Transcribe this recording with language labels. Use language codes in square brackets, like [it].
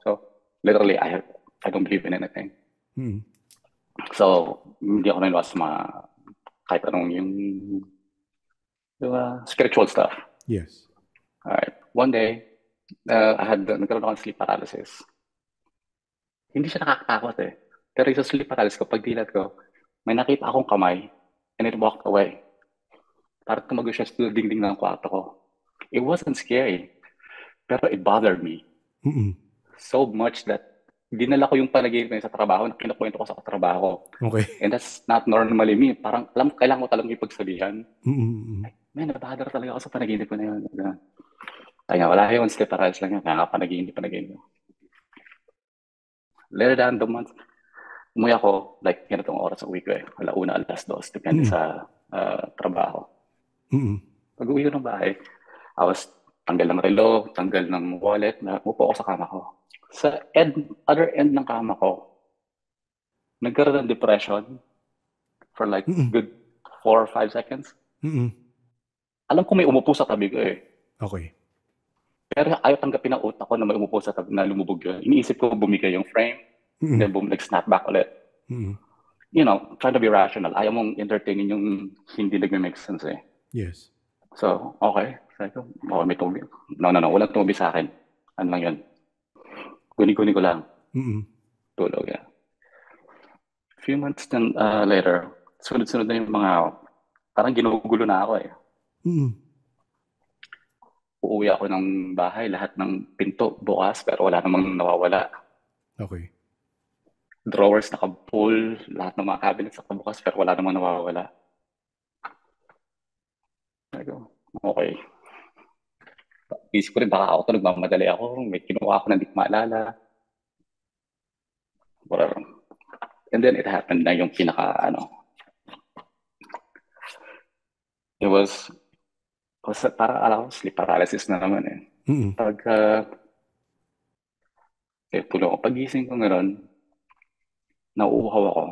[en] So, literally, I don't believe in anything. [tl] So, hindi ako naniniwala sa mga kahit anong yung spiritual stuff. [en] Yes. Alright. [tl] One day, nagkaroon ako ng sleep paralysis. Hindi siya nakakatakot eh. Pero yung sleep paralysis ko, pag dilat ko, may nakita akong kamay [en] and it walked away. [tl] Parang tumago siya sa dingding ng kwarto ko. [en] It wasn't scary, [tl] pero [en] it bothered me. [tl] So much that dinala ko yung panaginip na sa trabaho na kinukwento ko sa trabaho. [en] Okay. And that's not normally me. [tl] Parang kailangan ko talagang ipagsabihan. Man, nabother talaga ako sa panaginip ko na yun. Kaya wala yun, sleep paralysis lang yan. Nakapanaginip. Later down the month, umuwi ako, like, ganitong oras sa uwi ko eh. 1:00, 2:00, depende Mm. sa trabaho. Mm. Pag uwi ko ng bahay, [en] I was [tl] tanggal ng relo, tanggal ng wallet, upo ako sa kama ko. Sa other end ng kama ko, nagkaroon ng depression for like Mm. [en] good 4 or 5 seconds. Mm. [tl] Alam ko may umupo sa tabi ko eh. [en] Okay. [tl] Pero ayaw tanggapin ng utak ko na may umupo sa tabi na lumubog yun. Iniisip ko bumigay yung frame, Mm. then nag-snap back ulit. Mm. [en] You know, trying to be rational. [tl] Ayaw mong entertainin yung hindi nag-make sense eh. [en] Yes. [tl] So, okay. Sabi ko, may tubi. No. Walang tubi sa akin. Ano lang yun? Guni-guni ko lang. Mm. Tulog yan. A few months then, later, sunod-sunod na yung mga, parang ginugulo na ako eh. Mm. Uuwi ako ng bahay, lahat ng pinto bukas, pero wala namang nawawala. [en] Okay. [tl] Drawers naka-full, lahat ng mga cabinets nakabukas, pero wala namang nawawala. Sabi ko, okay. Isip ko rin, baka ako ito, nagmamadali ako, may kinuha ako na hindi ko maalala. [en] Whatever. [tl] And then it happened na yung it was para alam ko, sleep paralysis na naman eh. Mm. Tulog ako. Pagising ko ngayon, nauuhaw ako.